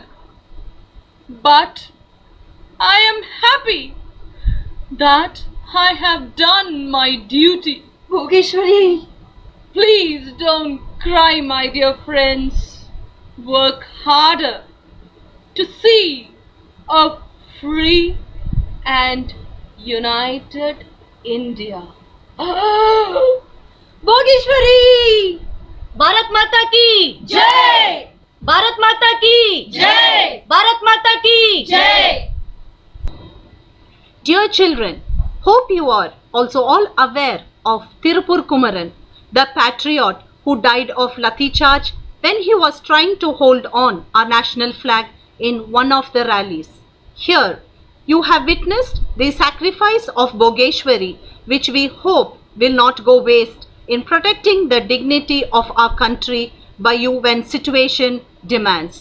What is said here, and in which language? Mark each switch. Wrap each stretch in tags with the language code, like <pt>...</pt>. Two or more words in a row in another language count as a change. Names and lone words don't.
<en>But I am happy that I have done my duty. Bhogeshwari! Please don't cry, my dear friends. Work harder to see a free and united India. Bhogeshwari!</en> <hi>भारत माता की जय! भारत माता की जय! भारत माता की जय!</hi> <en>Dear children, hope you are also all aware of Tirupur Kumaran, the patriot who died of lathi charge when he was trying to hold on our national flag in one of the rallies. Here, you have witnessed the sacrifice of Bhogeshwari, which we hope will not go waste in protecting the dignity of our country by you when situation demands.</en>